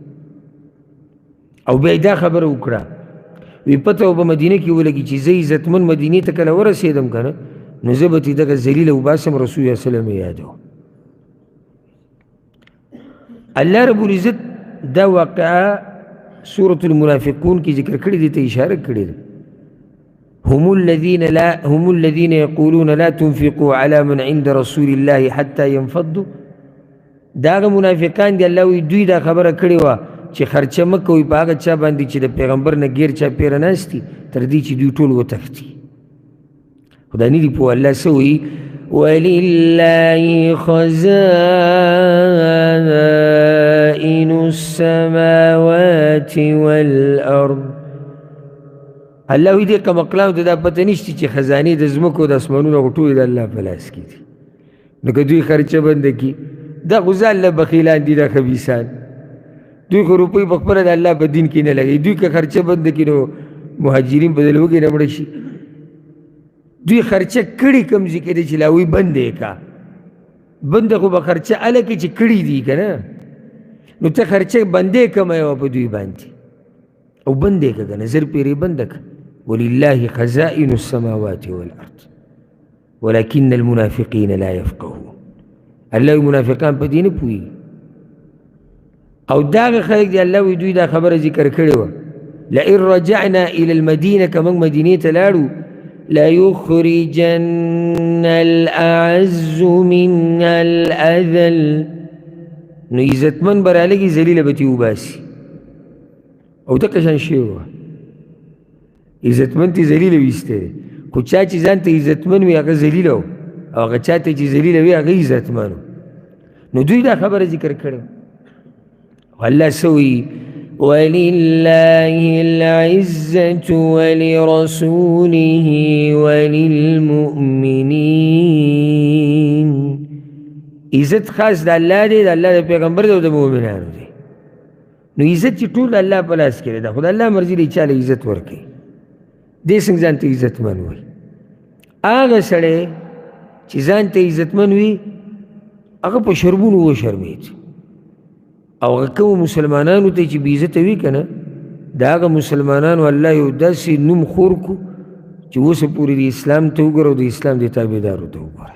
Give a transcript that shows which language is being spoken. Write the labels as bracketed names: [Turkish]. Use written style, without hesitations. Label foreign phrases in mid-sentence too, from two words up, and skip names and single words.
[Pashto] او بیا دا خبره وکړه، وی پته و په مدینه کې ولګي چې زه عزتمن مدینې ته کله ورسېدم که نه، نو زه به ترې دغه ذلیله وباسم، رسول الله وسلم یې یادوم. الله رب العزت دا واقعه سورة المنافقون کې ذکر کړي دي، ته اشاره کړې ده. [Arabic] هم الذين يقولون لا تنفقوا على من عند رسول الله حتى ينفضوا. [Pashto] دا هغه منافقان دي، الله وایي دوی دا خبره کړې وه چې خرچه مه کوئ په هغه چا باندې چې د پیغمبر نه غیر چاپېره ناست دي، تر دې چې دوی ټول وتښتي. خو دا نه دي پوه. الله څه وایي؟ [Arabic] ولله خزائن السماوات والارض. [Pashto] الله وایي دې کمقلانو ته دا پته نشته چې خزانې د ځمکو د اسمانونو هغه ټولې د الله په لاس کې دي. نو که دوی خرچه بنده کړي، دا خو ځان له بخیلان دي، دا خبیثان. دوی خو روپۍ په خپله د الله په دین کې نه لګوي. دوی که خرچه بنده کړي نو مهاجرین به د لوږې نه مړه شي. دوی خرچه کړي کوم ځای کې دی چې لاوی بند یې کا، بنده خو به خرچه هله کې چې کړي دي که نه، نو ته خرچه بندې کمه یې وه په دوی باندې، او بندې که که نه زر پیرې بنده که. [Arabic] ولله خزائن السماوات والارض ولكن المنافقین لا يفقهون. [Pashto] الله منافقان په دې نه پوهېږي. او دا هغه خلک دي الله وایي دوی دا خبره ذکر کړې وه، [Arabic] لئن رجعنا الى المدینه، [Pashto] که موږ مدینې ته لاړو، [Arabic] ليخرجن الأعز منها الأذل. [Pashto] نو عزتمن به رالګي، ذلیله به ترې وباسي. او دغه شان شی وه، عزتمن ترې ذلیله ویستی دی، خو چا چې ځان ته عزتمن وي هغه ذلیله و، او هغه چا ته چې ذلیله وي هغه عزتمن و. نو دوی دا خبره ذکر کړې. الله څه وایي؟ [Arabic] ولله العزة ولرسوله وللمؤمنين. [Pashto] عزت خاص د الله دی، د الله د پیغمبر دی او د مؤمنانو دی. نو عزت چې ټول الله په لاس کې دی، خو د الله مرضي دی چاله عزت ورکوي. دې څنګه ځان ته عزتمن وي؟ هغه سړی چې ځان ته عزتمن وي هغه په شرمونو وشرمېد، او هغه کومو مسلمانانو ته چې بې عزته وي که نه، د هغه مسلمانانو الله یو داسې نوم خور کو چې اوسه پورې د اسلام ته وګوره او د اسلام د تابعدارو ته وګوره.